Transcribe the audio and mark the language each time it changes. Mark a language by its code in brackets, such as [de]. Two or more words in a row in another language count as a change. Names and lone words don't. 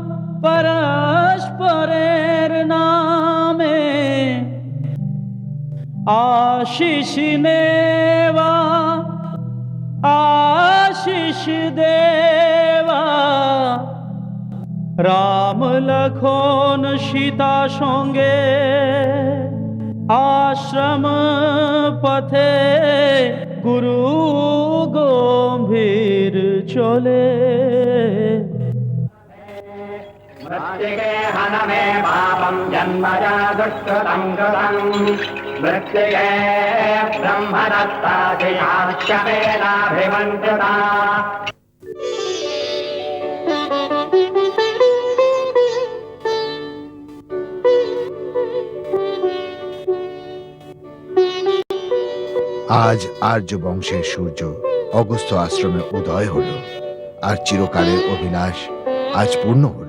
[bn] পরস্পরের নামে, আশিস নেওয়া আশিস দেওয়া, রাম লক্ষণ সীতা সঙ্গে আশ্রম পথে গুরু গম্ভীর চলে। [sa] मृत्तिके हनमे पापं जन्मजा दुष्कृतं कृतं, मृत्तिके ब्रह्मदत्ताधियाश्यमेनाभिमन्त्रिता। [bn] আজ আর্য বংশের সূর্য অগস্ত্য আশ্রমে উদয় হলো, আর চিরকালের অভিলাষ আজ পূর্ণ হলো।